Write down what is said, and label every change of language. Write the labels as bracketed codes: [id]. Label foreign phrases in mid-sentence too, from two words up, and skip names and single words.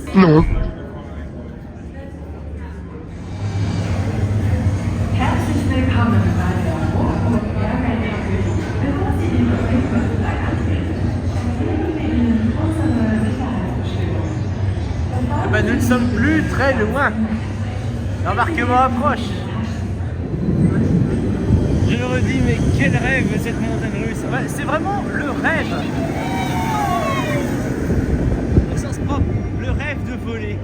[fr] Non. [de] Herzlich willkommen bei der Hochburg-Bergwerk-Company. Bevor Sie in das Richtwasserlein antreten, erzählen wir Ihnen unsere Sicherheitsbestimmungen. [fr] Eh ben, nous ne sommes plus très loin. L'embarquement approche. Je me redis, mais quel rêve cette montagne russe. Ouais, c'est vraiment le rêve. Au sens propre, le rêve de voler.